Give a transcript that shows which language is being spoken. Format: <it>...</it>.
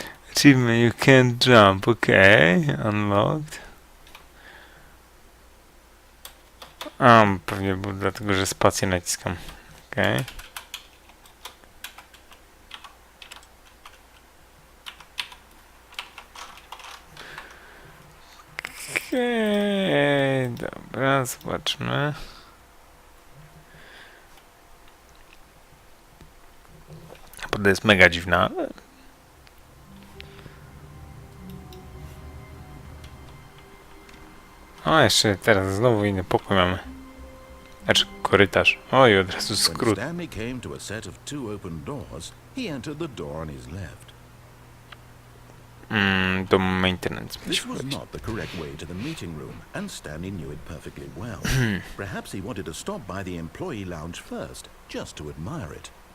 <en>Achievement, you can't jump, okay, unlocked.</en> <pl>Pewnie było dlatego, że spację naciskam, okej. Okej, dobra, zobaczmy. Poda jest mega dziwna, ale... O, jeszcze teraz znowu inny pokój mamy. Znaczy korytarz. Oj, od razu</pl> <en>When</en> <pl>skrót.</pl> <en>Stanley came to a set of two open doors, he entered the door on his left. Do maintenance. This was not the correct way to the meeting room, and Stanley knew it perfectly well. Perhaps he wanted to stop by the employee lounge first, just to admire it.</en>